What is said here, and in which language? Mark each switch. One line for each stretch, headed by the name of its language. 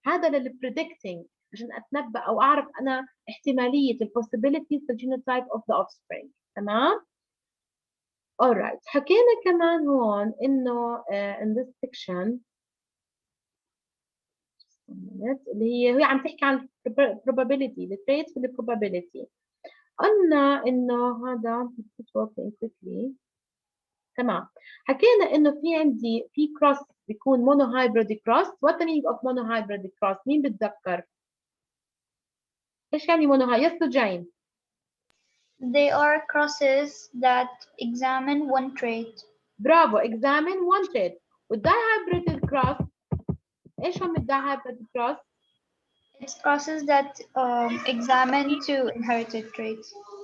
Arabic: هذا للبريدكتنج عشان اتنبأ او اعرف انا احتماليه البوسيبيليتيز
English: the genotype of the offspring.
Arabic: تمام؟ alright. حكينا كمان هون انه
English: in this section
Arabic: اللي هي عم تحكي عن
English: probability the traits
Arabic: في probability. قلنا انه هذا quickly. تمام. حكينا انه في عندي في كروس بيكون مونو هايبريد كروس.
English: what the meaning of mono hybrid cross؟
Arabic: مين بتذكر؟ ايش يعني مونو هايبريد؟ يس جاين.
English: They are crosses that examine one trait. Bravo. examine one trait.
Arabic: والدايهايبريد كروس ايش هم الدايهايبريد كروس؟
English: It's crosses that examine two inherited traits.